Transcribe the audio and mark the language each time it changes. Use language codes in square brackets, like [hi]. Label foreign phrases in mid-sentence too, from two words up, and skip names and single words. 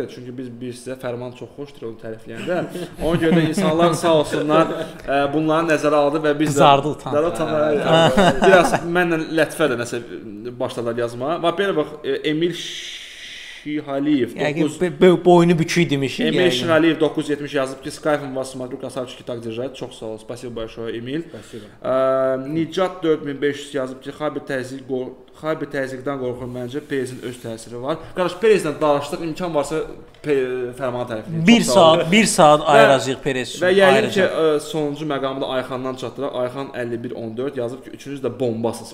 [az] Çünki biz sizə Fərman çox xoşdur onu tərifləyəndə. Ona görə də insanlar sağ olsunlar bunları nəzərə aldı və biz də biraz mənlə Lətifə də nəsə başladılar yazmağa. Və belə bax, Emil Şihaliyev boynu bükük demiş. Emil Şihaliyev 970 yazıb ki, [ru] Skype вас смотрю, красавчики так держать. [az] Çox sağ ol. [ru] Спасибо большое, Emil. [az] Nicat 4500 yazıb ki, Xabi təzyiqdən qorxur məncə, Perezin öz təsiri var. Qardaş, Perezlə danışdıq, imkan varsa Fərmanı tərəfləyək. 1 saat ayıracağıq Perez üçün. Və yəqin ki, sonuncu məqamı da Ayxandan çatdıraq. Ayxan 5114 yazıb ki, üçünüz də bombasız.